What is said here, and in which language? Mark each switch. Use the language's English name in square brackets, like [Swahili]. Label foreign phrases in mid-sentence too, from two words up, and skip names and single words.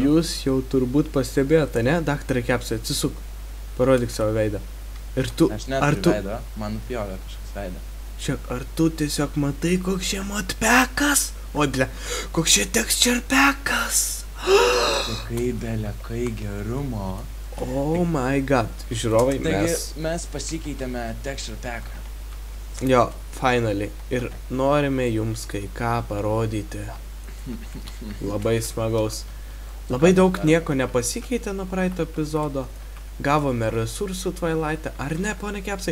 [Lithuanian] jūs jau turbūt pastebėjote, ne, daktarai Kepsai, atsisuk, parodyk savo veidą. Ir tu, Aš ar neturiu tu, veido, man nupjovė kažkas veidą. čia, ar tu tiesiog matai, koks čia matpekas? O, ble, koks čia teksčerpekas? Kai belė, kai gerumo. [English] Oh my god, [Lithuanian] žiūrovai, Taigi mes pasikeitėme [English] texture packą. [Lithuanian] Jo, finally. Ir norime jums kai ką parodyti. Labai smagaus. Labai daug nieko nepasikeitė nuo praeito epizodo. Gavome resursų Twilight'e, ar ne, pone Kepsai?